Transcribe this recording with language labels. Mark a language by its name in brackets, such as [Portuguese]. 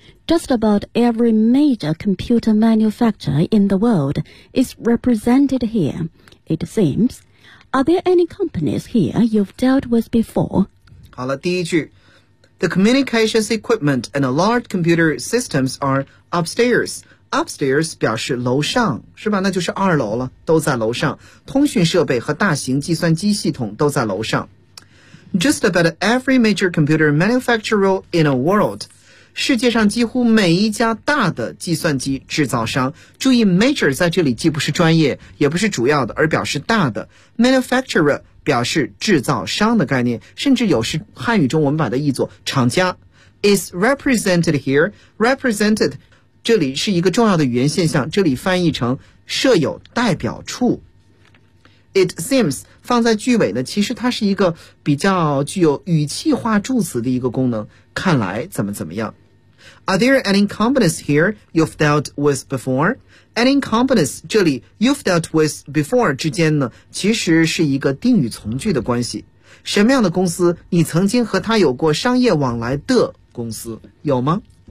[English] Just about every major computer manufacturer in the world is represented here, it seems. Are there any companies here you've dealt with before? [Chinese] 好了，第一句。 [English] The communications equipment and large computer systems are upstairs. [Chinese] Upstairs 表示楼上，是吧？那就是二楼了，都在楼上。通讯设备和大型计算机系统都在楼上。 [English] Just about every major computer manufacturer in the world... [Chinese] 世界上几乎每一家大的计算机制造商，注意 major 在这里既不是专业也不是主要的，而表示大的。 manufacturer 表示制造商的概念，甚至有时汉语中我们把它译作厂家。 [English] is represented here， [Chinese] represented 这里是一个重要的语言现象，这里翻译成设有代表处。 [English] it seems [Chinese] 放在句尾呢，其实它是一个比较具有语气化助词的一个功能，看来怎么怎么样。 [English] Are there any companies here you've dealt with before? Any companies [Chinese] 这里 [English] you've dealt with before [Chinese] 之间呢，其实是一个定语从句的关系，什么样的公司你曾经和他有过商业往来的公司，有吗？